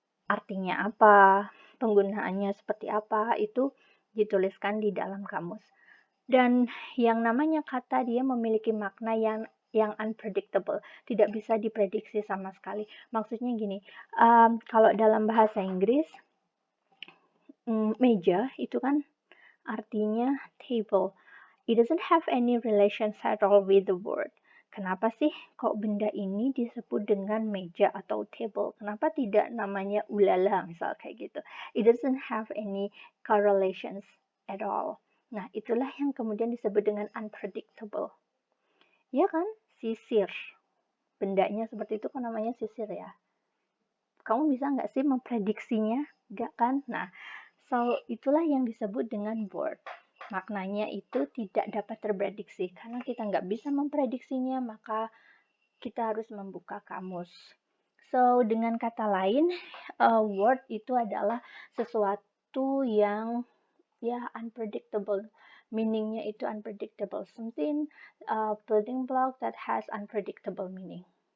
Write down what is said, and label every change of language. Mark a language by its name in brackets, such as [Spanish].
[Indonesian] Artinya apa, penggunaannya seperti apa, itu dituliskan di dalam kamus. Dan yang namanya kata dia memiliki makna yang unpredictable, tidak bisa diprediksi sama sekali. Maksudnya gini, kalau dalam bahasa Inggris, meja itu kan artinya table. [English] It doesn't have any relation at all with the word. [Indonesian] Kenapa sih kok benda ini disebut dengan meja atau table? Kenapa tidak namanya ulala misal kayak gitu? [English] It doesn't have any correlations at all. [Indonesian] Nah, itulah yang kemudian disebut dengan unpredictable. Ya kan? Sisir. Bendanya seperti itu kan namanya sisir ya. Kamu bisa nggak sih memprediksinya? Nggak kan? Nah, so itulah yang disebut dengan word. Maknanya itu tidak dapat terprediksi. Karena kita nggak bisa memprediksinya, maka kita harus membuka kamus. So, dengan kata lain, word itu adalah sesuatu yang ya unpredictable. Meaningnya itu unpredictable. [English] Something building block that has unpredictable meaning.